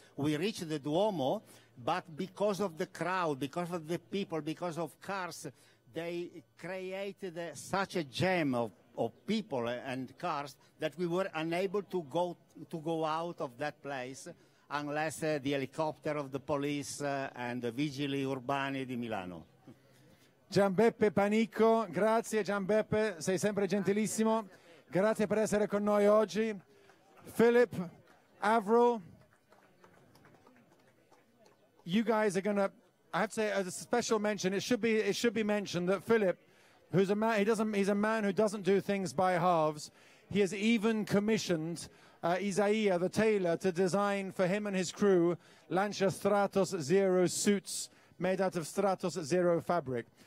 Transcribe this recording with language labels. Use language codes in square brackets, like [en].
[en] We reached the Duomo, but because of the crowd, because of the people, because of cars, they created such a jam of people and cars that we were unable to go out of that place unless the helicopter of the police and the Vigili Urbani di Milano. [it] Gianbeppe Panicco, grazie Gianbeppe, sei sempre gentilissimo. Grazie per essere con noi oggi. [en] Philip, Avril, you guys are going to, I have to say, as a special mention, it should be mentioned that Philip, who's a man, he's a man who doesn't do things by halves. He has even commissioned Isaia, the tailor, to design for him and his crew Lancia Stratos Zero suits made out of Stratos Zero fabric.